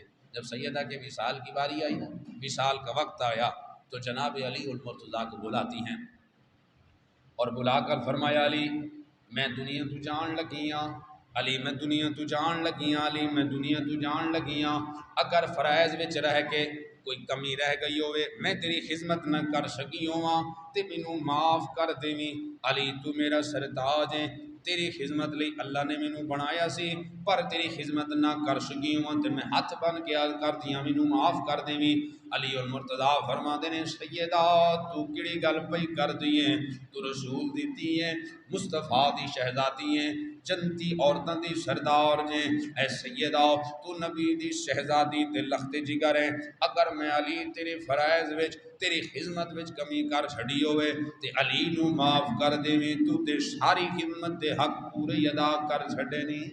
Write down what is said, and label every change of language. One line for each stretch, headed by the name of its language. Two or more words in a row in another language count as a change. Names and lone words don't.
Urdu: جب سیدہ کے وصال کی باری آئی نا، وصال کا وقت آیا تو جناب علی المرتضیٰ کو بلاتی ہیں، اور بلا کر فرمایا
Punjabi: علی میں دنیا تو جان لگیاں، علی میں دنیا تو جان لگیاں، علی میں دنیا تو جان لگیاں، اگر فرائض وچ رہ کے کوئی کمی رہ گئی ہوئے میں تیری خدمت نہ کر سکی ہواں تے مینوں معاف کر دیویں، علی تو میرا سرتاج ہے، تیری خدمت لئی اللہ نے مینوں بنایا سی، پر تیری خدمت نہ کر سکی ہواں تے میں ہاتھ بن کے عرض کر دیاں مینوں معاف کر دیویں۔ علی المرتضیٰ فرماندے نے سیدہ تو کیڑی گل پئی کر دیے، تو رسول دیتی ہے، مصطفیٰ دی شہزادی ہے، جنتی عورتاں دی سردار نے، اے سیدہ تو نبی دی شہزادی تے لخت جگر ہے، اگر میں علی تیرے فرائض وچ تیری خدمت وچ کمی کر چھڑی ہوئے تے علی نو معاف کر دیویں، تو تے ساری خدمت دے حق پورے ادا کر چھڑے نہیں۔